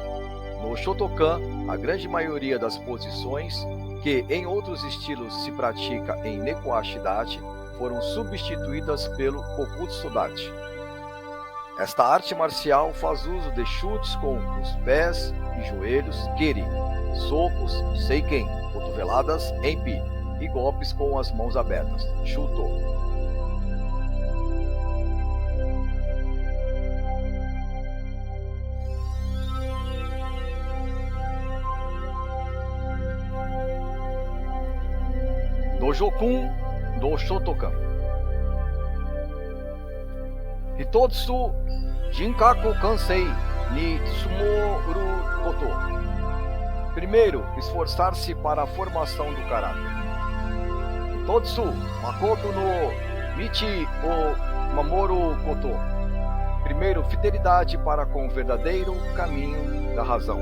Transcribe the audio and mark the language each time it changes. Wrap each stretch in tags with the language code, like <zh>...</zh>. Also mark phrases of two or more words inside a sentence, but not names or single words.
<pt>No Shotokan, a grande maioria das posições que em outros estilos se pratica em Neko-Ashidachi foram substituídas pelo Kokutsu-Dachi. Esta arte marcial faz uso de chutes com os pés e joelhos, Kiri, socos, Seiken, cotoveladas, Enpi, e golpes com as mãos abertas, Shuto. Dojokun do Shotokan.</pt> <ja>一つ、人格完成に努むること.</ja> <pt>Primeiro, esforçar-se para a formação do caráter.</pt> <ja>一つ、誠の道を守ること.</ja> <pt>Primeiro, fidelidade para com o verdadeiro caminho da razão.</pt>